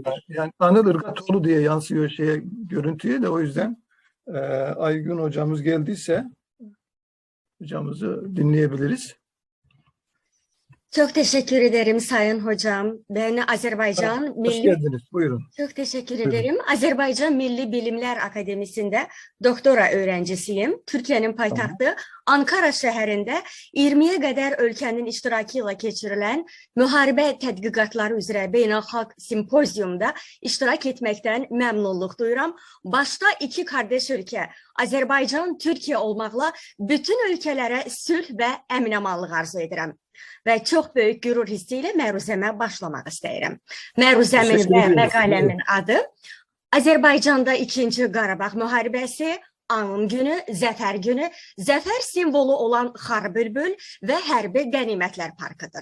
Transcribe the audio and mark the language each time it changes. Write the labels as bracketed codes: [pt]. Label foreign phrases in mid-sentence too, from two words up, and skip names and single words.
[tr] yani Anıl Irgatoğlu diye yansıyor görüntüye de o yüzden Aygün hocamız geldiyse hocamızı dinleyebiliriz. Çok teşekkür ederim Sayın Hocam. Ben Azerbaycan Hoş Milli... geldiniz. Buyurun. Çok teşekkür Buyurun. ederim. Azerbaycan Milli Bilimler Akademisi'nde doktora öğrencisiyim. [az] Türkiye'nin paytaxtı Ankara şəhərində 20'ye qədər ölkənin iştirakı ilə keçirilən müharibə tədqiqatları üzrə beynəlxalq simpoziumda iştirak etməkdən məmnunluq duyuram. [tr] Başta iki kardeş ülke [az] Azerbaycan, Türkiye olmaqla bütün ülkelere sülh və əminamanlıq arzu edirəm. Və çox böyük qürur hissi ilə məruzəmə başlamaq istəyirəm. Məruzəmin və məqaləmin adı Azərbaycanda 2-ci Qarabağ müharibəsi, Anım günü, Zəfər günü, zəfər simvolu olan Xar Bülbül və Hərbi Qənimətlər Parkıdır.